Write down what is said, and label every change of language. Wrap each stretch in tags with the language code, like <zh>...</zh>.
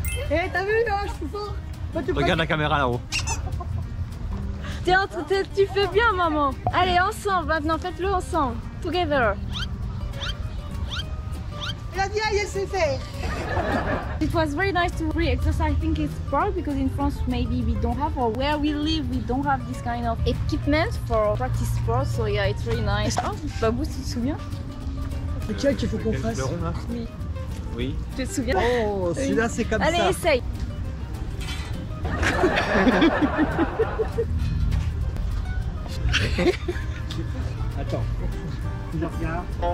<fr>Eh, t'as vu là, je suis fort. Bah, tu Regarde la caméra là-haut. Tiens, tu fais bien, maman. Allez, ensemble, maintenant, faites-le ensemble.</fr> <en>Together.</en> <fr>Elle a dit, ah, elle sait faire.</fr> <en>It was very nice to re-exercise. I think it's proud because in France maybe we don't have, or where we live we don't have this kind of equipment for practice sports. So yeah, it's really nice. Oh, Babou,</en> <fr>tu te souviens? Lequel qu'il faut qu'on fasse? Le rond là. Oui. Oui. Tu te souviens? Oh, celui-là c'est comme Allez, ça. essaye. Attends. Je regarde.</fr>